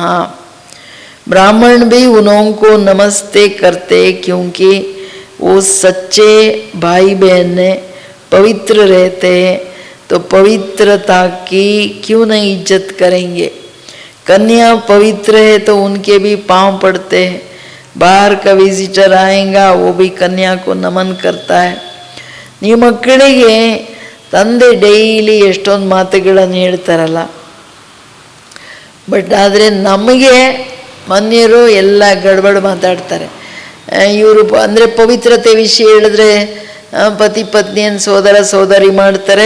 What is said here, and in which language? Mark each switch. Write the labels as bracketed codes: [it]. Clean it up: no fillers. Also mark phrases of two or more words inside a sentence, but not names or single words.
[hi] ब्राह्मण भी उनको नमस्ते करते, क्योंकि वो सच्चे भाई बहन है, पवित्र रहते हैं. तो पवित्रता की क्यों नहीं इज्जत करेंगे. कन्या पवित्र है तो उनके भी पांव पड़ते हैं. बाहर का विजिटर आएगा, वो भी कन्या को नमन करता है. [kn] ನೀವು ಮಕ್ಕಳಿಗೆ ತಂದೆ ಡೈಲಿ ಎಷ್ಟೊಂದು ಮಾತುಗಳನ್ನು ಹೇಳ್ತಾರಲ್ಲ, ಬಟ್ ಆದರೆ ನಮಗೆ ಮನೆಯವರು ಎಲ್ಲ ಗಡ್ಬಡ್ ಮಾತಾಡ್ತಾರೆ. ಇವರು ಅಂದರೆ ಪವಿತ್ರತೆ ವಿಷಯ ಹೇಳಿದ್ರೆ ಪತಿ ಪತ್ನಿಯನ್ನು ಸೋದರ ಸೋದರಿ ಮಾಡ್ತಾರೆ.